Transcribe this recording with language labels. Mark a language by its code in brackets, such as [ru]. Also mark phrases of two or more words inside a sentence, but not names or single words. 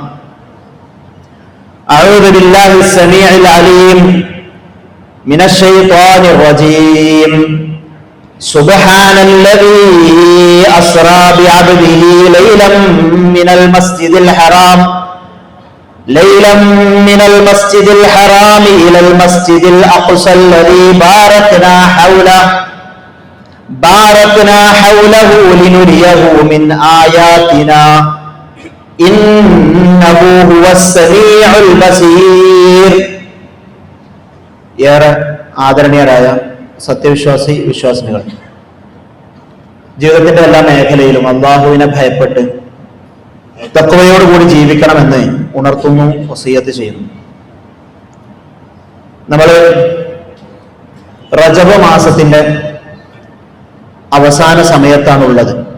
[ar] أعوذ بالله السميع العليم من الشيطان الرجيم سبحان الذي أسرى بعبده ليلا من المسجد الحرام إلى المسجد الأقصى الذي باركنا حوله لنريه من آياتنا إنه هو السميع البصير [ml] ഏറെ ആദരണീയരായ സത്യവിശ്വാസി വിശ്വാസിനികൾ, ജീവിതത്തിന്റെ എല്ലാ മേഖലയിലും അല്ലാഹുവിനെ ഭയപ്പെട്ട് തഖ്വയോടുകൂടി ജീവിക്കണമെന്ന് ഉണർത്തുന്നു, വസിയ്യത്ത് ചെയ്യുന്നു. നമ്മൾ റജബ് മാസത്തിന്റെ അവസാന സമയത്താണുള്ളത്.